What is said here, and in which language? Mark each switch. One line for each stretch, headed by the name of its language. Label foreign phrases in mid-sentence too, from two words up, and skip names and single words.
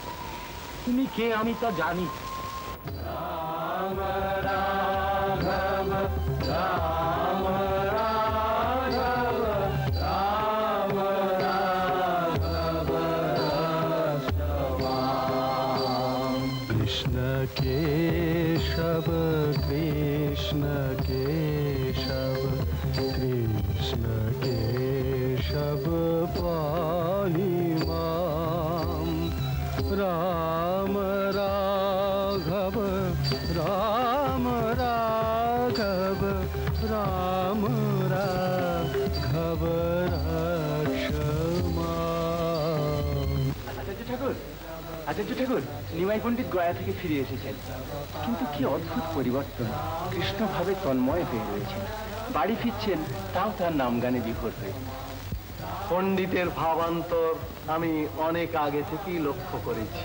Bangla: তুমি কে আমি তা জানি।
Sanskrit: कृष्ण केशव कृष्ण केशव कृष्ण केशव पाहि मां राम राघव राम राघव राम राघव रक्ष मां।
Bangla: আচার্য ঠাকুর, নিমাই পণ্ডিত গয়া থেকে ফিরে এসেছেন, কিন্তু কি অদ্ভুত পরিবর্তন। কৃষ্ণ ভাবে তন্ময় হয়ে রয়েছেন, বাড়ি ফিরছেন তাও তার নাম গানে বিভোর হয়ে। পণ্ডিতের ভাবান্তর আমি অনেক আগে থেকেই লক্ষ্য করেছি।